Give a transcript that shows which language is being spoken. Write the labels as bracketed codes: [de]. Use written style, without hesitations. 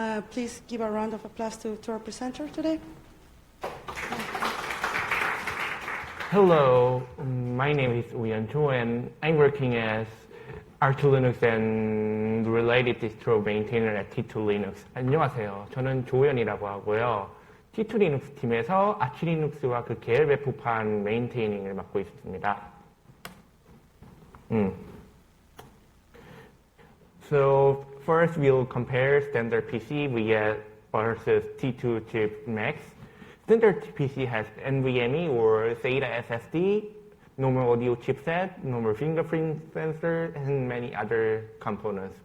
[en] Please give a round of applause to our presenter today. Hello, my name is Woohyun Cho and I'm working as T2Linux and related distro maintainer at T2Linux. [ko] 안녕하세요. 저는 조우현이라고 하고요. T2Linux 팀에서 아치리눅스와 그 계열 배포판 메인테이닝을 맡고 있습니다. [en] So first we'll compare standard PC versus T2 chip Macs. Standard PC has NVMe or SATA SSD, normal audio chipset, normal fingerprint sensor, and many other components.